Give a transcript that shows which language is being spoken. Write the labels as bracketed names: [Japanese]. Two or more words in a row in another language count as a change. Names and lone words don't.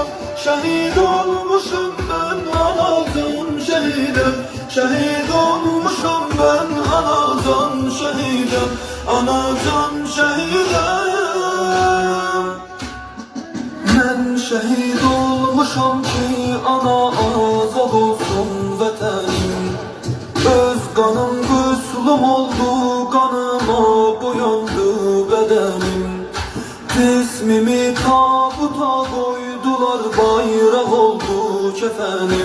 [Turkish] Şehit olmuşum ben anadan şehidim. Şehit olmuşum ben anadan şehidim. Anadan şehidim. Ben şehit olmuşam ki ana azad olsun vətənim. [Azerbaijani] Öz qanım qüslüm oldu, qanıma boyandı bədənim. [Turkish] Cismimi tabuta koydular, bayraq oldu kefenim.